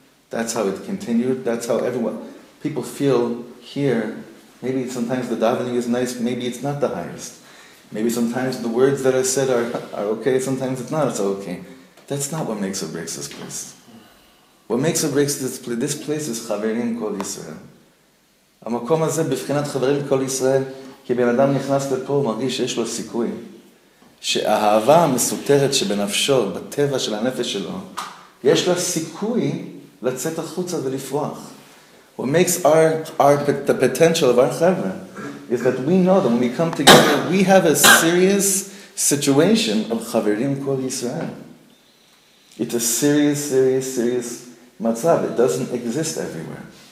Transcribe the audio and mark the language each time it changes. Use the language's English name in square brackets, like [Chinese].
[English] That's how it continued. That's how people feel here. Maybe sometimes the davening is nice, maybe it's not the highest. Maybe sometimes the words that are said are okay, sometimes it's not so okay. That's not what makes or breaks this place. What makes or breaks this place is Chaverim Kol Yisrael. [Hebrew] המקום הזה בבחינת חברים כל ישראל, כי בן אדם נכנס לפה, הוא מרגיש שיש לו סיכוי. שהאהבה המסותרת שבנפשו, בטבע של הנפש שלו, יש לה סיכוי לצאת החוצה ולפרוח. [English] What makes the potential of our chavra is that we know that when we come together, we have a serious situation of chaverim kol Yisrael. It's a serious matzav. It doesn't exist everywhere.